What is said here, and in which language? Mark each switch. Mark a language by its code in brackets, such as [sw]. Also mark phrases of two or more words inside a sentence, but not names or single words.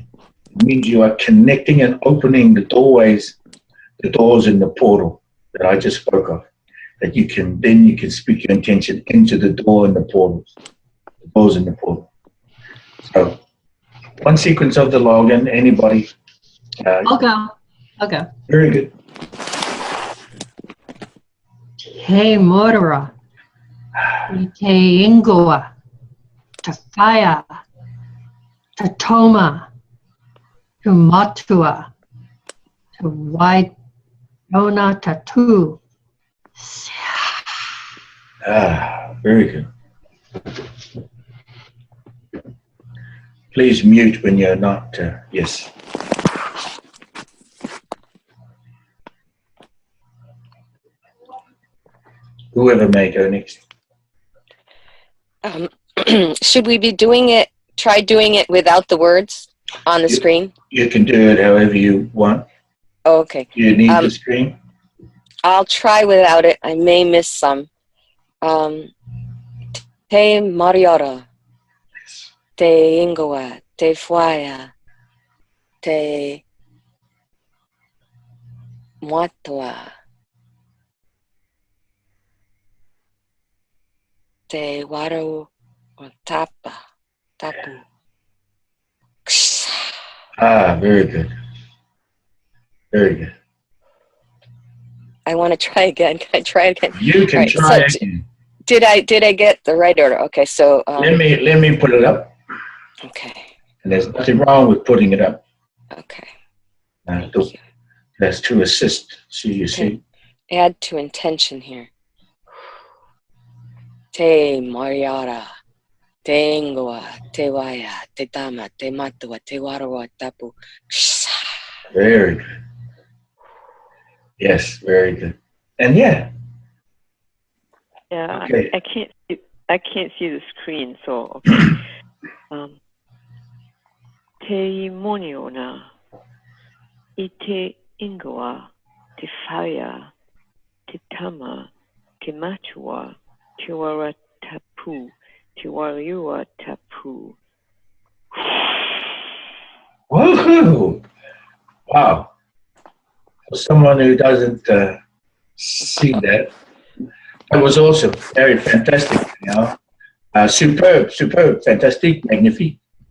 [en] It means you are connecting and opening the doors in the portal that I just spoke of. That you can speak your intention into the door and the portals. The doors in the portal. So one sequence of the login, anybody? I'll go. Very good. [mi] Te Morora, Te Ingoa, Te Whaia, Te Toma, Te Matua, Te Waidona Tatu. [en] Very good. Please mute when you're not, yes. Whoever may go next. Should we be try doing it without the words on the screen? You can do it however you want. Oh, okay. Do you need the screen? I'll try without it. I may miss some. [mi] Te Mariora, Te Ingoa, Te Whaia, Te Matua, Te Waru or Tapu. [en] Very good. Very good. I want to try again. Can I try again? You can try again. Did I get the right order? Okay, so let me put it up. Okay. And there's nothing wrong with putting it up. Okay. That's to assist. See, you see. Add to intention here. [mi] Te Mariara, Te Ingoa, Te Whaia, Te Tama, Te Matua, Te Warawa, Tapu. [en] Very good. Yes, very good. And yeah. Yeah, okay. I can't see the screen, so okay. [mi] Te Moniona, Ite Ingoa, Te Whaia, Te Tama, Te Matua, Te Wara Tapu, Te Wariua Tapu. [en] Woohoo! Wow. For someone who doesn't see that, that was also very fantastic. You know, superb, [fr] fantastique, magnifique.